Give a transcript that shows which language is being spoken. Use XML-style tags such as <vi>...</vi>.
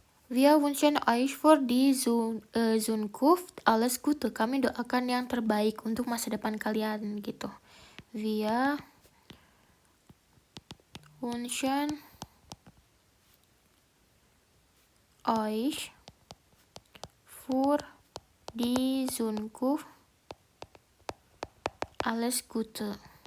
<de>Wir wünschen euch für die Zukunft alles Gute.</de> <id>Kami doakan yang terbaik untuk masa depan kalian gitu.</id> <de>Wir wünschen euch für die Zukunft alles Gute.</de>